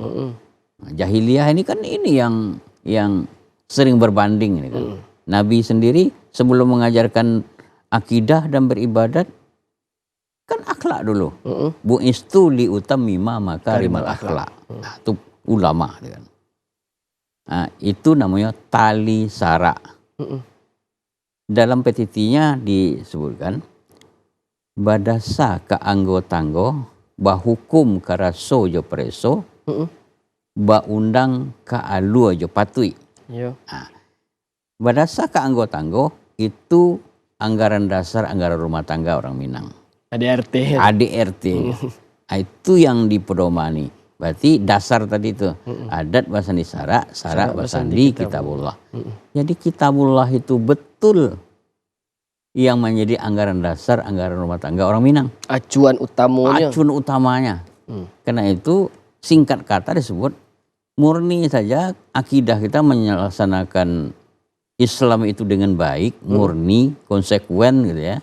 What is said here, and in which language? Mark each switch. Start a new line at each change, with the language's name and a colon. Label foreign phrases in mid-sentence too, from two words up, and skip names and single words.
Indonesian: Nah, jahiliyah ini kan ini yang sering berbanding ini kan. Nabi sendiri sebelum mengajarkan akidah dan beribadat kan akhlak dulu.
Arabic: بعثت لأتمم مكارم الأخلاق.
Indonesian: Nah, itu ulama kan. Nah, itu namanya tali sarak. Dalam petitinya disebutkan
Minangkabau: badasa ka anggo-tanggo bahukum karaso jo preso ba undang ka alu jo patui.
Indonesian: Nah,
Minangkabau: badasa ka anggo-tanggo
Indonesian: itu anggaran dasar anggaran rumah tangga orang Minang. ADRT. ADRT. Nah, itu yang dipedomani. Berarti dasar tadi itu
Minangkabau: adat basandi sarak, sarak basandi kitabullah.
Indonesian: Jadi kitabullah itu betul yang menjadi anggaran dasar anggaran rumah tangga orang Minang. Acuan utamanya. Acuan utamanya. Karena itu singkat kata disebut murni saja akidah kita melaksanakan Islam itu dengan baik, murni, konsekuen gitu ya.